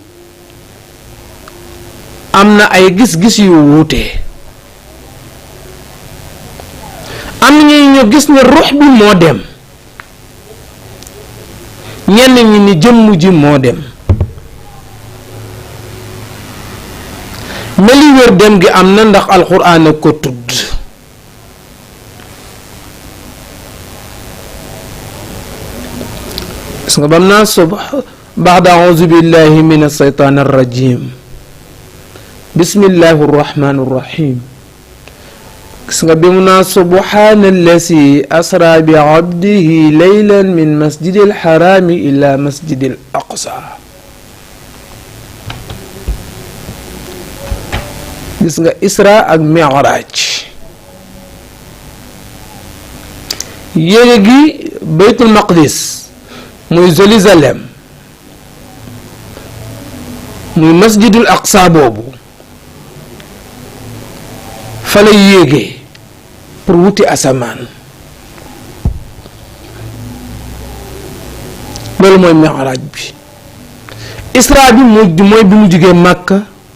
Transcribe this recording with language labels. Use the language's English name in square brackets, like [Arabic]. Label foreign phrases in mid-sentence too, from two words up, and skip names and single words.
[Wolof] am na ay gis-gis yu wuute am na ñu gis ne ruux bi moo dem ñenn ñi ni jëmm ji moo dem meli wér dem gi am na ndax alxuraan a ko tudd gis nga bam naa [Arabic] بعد أعوذ بالله من الشيطان الرجيم بسم الله الرحمن الرحيم بمنا سبحان الذي أسرى بعبده ليلا من مسجد الحرام إلى مسجد الأقصى [Wolof] إسراء ak Mi'raj yéegi Baytul Maqdis muy Jérusalem muy masjidul aqsa boobu fa la yéegee pour wuti asamaan loolu mooy mi'raaj bi isra bi mooy bi mu jógee Makka